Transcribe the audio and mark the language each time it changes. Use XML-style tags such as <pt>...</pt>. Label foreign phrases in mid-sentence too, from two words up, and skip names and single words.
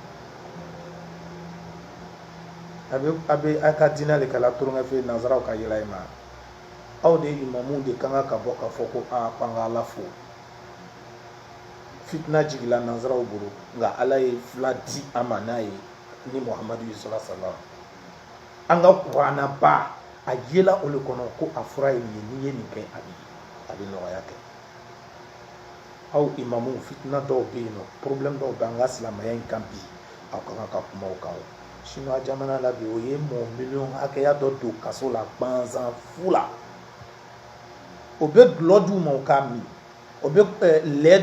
<bm>a bɛ ka diinɛ le kɛla tulonkɛ fɛ nanzaraw ka yɛlɛ i ma aw de imamuw de kan ka bɔ ka fɔ ko k'an ka Ala fo fitina jigila nanzaraw bolo nka Ala ye fila di an ma n'a ye ni Muhamadu ye</bm> <ar>صلى الله عليه وسلم</ar> <bm>an ka kuranna ba a yela o le kɔnɔ ko a fɔra ye nin ye n'i ye nin kɛ a bɛ nɔgɔya kɛ aw imamuw fitina dɔw bɛ yen nɔ problème dɔw bɛ an ka silamɛya in kan bi aw ka kan ka kuma o kan chinois jamana la bi o ye mo million hakɛya dɔ don kaso la gbanzan fu la o bɛ gulɔ d'u ma o k'a min o bɛ lɛ</bm>